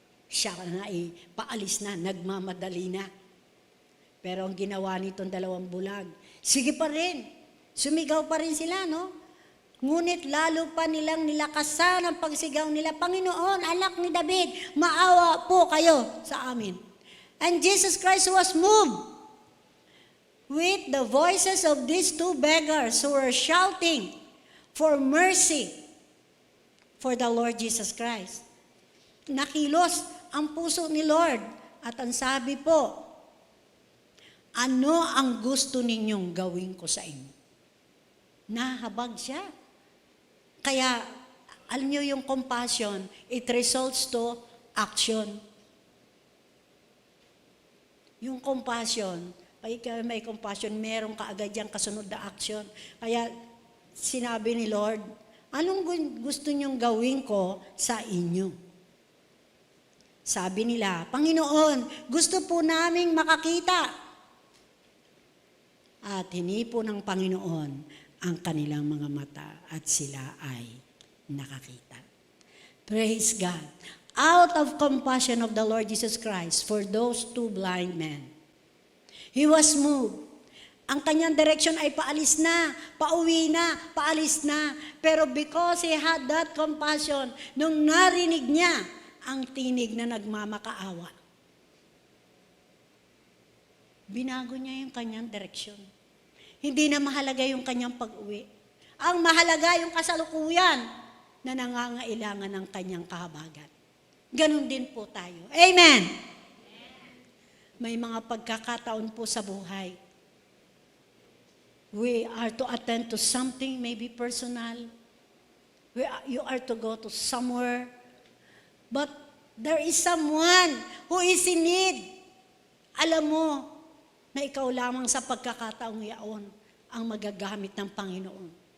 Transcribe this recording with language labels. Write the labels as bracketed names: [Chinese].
[Filipino] Siya na paalis na, nagmamadali na. Pero ang ginawa nitong dalawang bulag, sige pa rin, sumigaw pa rin sila, no? Ngunit lalo pa nilang nilakasan ang pagsigaw nila, Panginoon, anak ni David, maawa po kayo sa amin. [English] And Jesus Christ was moved with the voices of these two beggars who were shouting for mercy for the Lord Jesus Christ. [Filipino] Nakilos ang puso ni Lord at ang sabi po, ano ang gusto ninyong gawin ko sa inyo? Nahabag siya. Kaya, alam niyo yung compassion, [English] it results to action. [Filipino] Yung compassion, pag may compassion, meron ka agad yung kasunod na action. Kaya, sinabi ni Lord, anong gusto niyong gawin ko sa inyo? Sabi nila, Panginoon, gusto po naming makakita. At hinipo ng Panginoon ang kanilang mga mata at sila ay nakakita. [English] Praise God. Out of compassion of the Lord Jesus Christ for those two blind men, He was moved. [Filipino] Ang kanyang direction ay paalis na, pauwi na, paalis na. Pero [English] because He had that compassion, [Filipino] nung narinig niya ang tinig na nagmamakaawa, binago niya yung kanyang direksyon. Hindi na mahalaga yung kanyang pag-uwi. Ang mahalaga yung kasalukuyan na nangangailangan ng kanyang kahabagan. Ganon din po tayo. Amen! May mga pagkakataon po sa buhay. [English] We are to attend to something, maybe personal. You are to go to somewhere. But there is someone who is in need. [Filipino] Alam mo, na ikaw lamang sa pagkakataong yaon ang magagamit ng Panginoon.